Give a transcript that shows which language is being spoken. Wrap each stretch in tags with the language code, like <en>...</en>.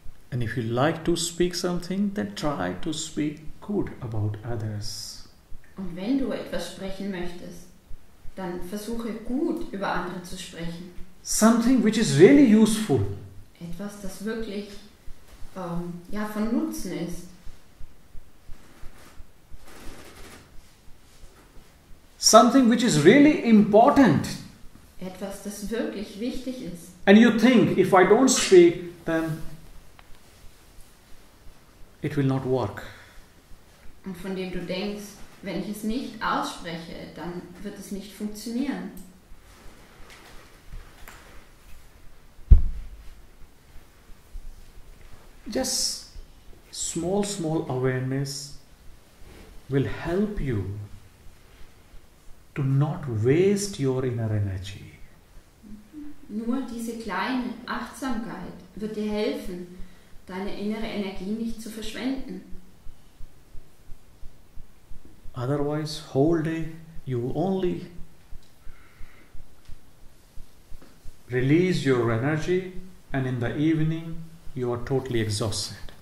<en>And if you like to speak something, then try to speak good about others.</en> <de>Und wenn du etwas sprechen möchtest, dann versuche gut über andere zu sprechen.</de> <en>Something which is really useful.</en> <de>Etwas, das wirklich von Nutzen ist.</de> <en>Something which is really important.</en> <de>Etwas, das wirklich wichtig ist.</de> <en>And you think, if I don't speak, then it will not work.</en> <de>Und von dem du denkst, wenn ich es nicht ausspreche, dann wird es nicht funktionieren.</de> <en>Just small awareness will help you to not waste your inner energy.</en> <de>Nur diese kleine Achtsamkeit wird dir helfen, deine innere Energie nicht zu verschwenden.</de> <en>Otherwise, whole day you only release your energy, and in the evening you are totally exhausted.</en>